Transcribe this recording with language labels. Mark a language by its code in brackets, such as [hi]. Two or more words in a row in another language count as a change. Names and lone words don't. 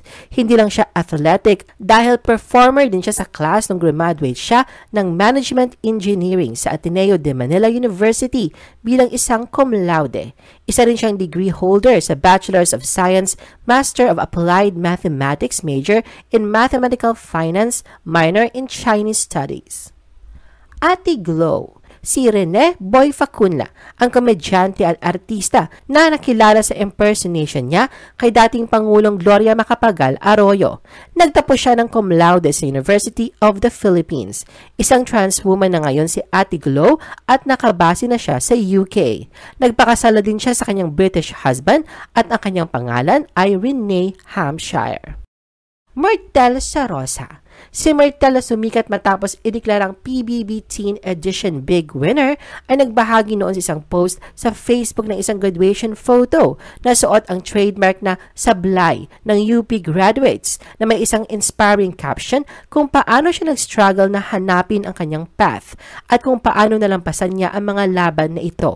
[tl] Hindi lang siya athletic dahil performer din siya sa class nung graduate siya ng Management Engineering sa Ateneo de Manila University bilang isang cum laude. Isa rin siyang [en] degree holder [tl] sa [en] Bachelor's of Science, Master of Applied Mathematics major in Mathematical Finance, minor in Chinese Studies. [tl] Ate Glow. Si Rene Boy Facunla, ang komedyante at artista na nakilala sa impersonation niya kay dating Pangulong Gloria Macapagal Arroyo. Nagtapos siya ng cum laude sa University of the Philippines. Isang [en] trans woman [tl] na ngayon si Ate Glow at nakabase na siya sa UK. Nagpakasala din siya sa kanyang [en] British husband [tl] at ang kanyang pangalan ay Renee Hampshire. Myrtle Sarosa. Si Myrtle na sumikat matapos ideklarang PBB Teen Edition Big Winner ay nagbahagi noon sa isang post sa Facebook ng isang [en] graduation photo [tl] na suot ang trademark na sablay ng UP graduates na may isang [en] inspiring caption [tl] kung paano siya nag-struggle na hanapin ang kanyang path at kung paano nalampasan niya ang mga laban na ito.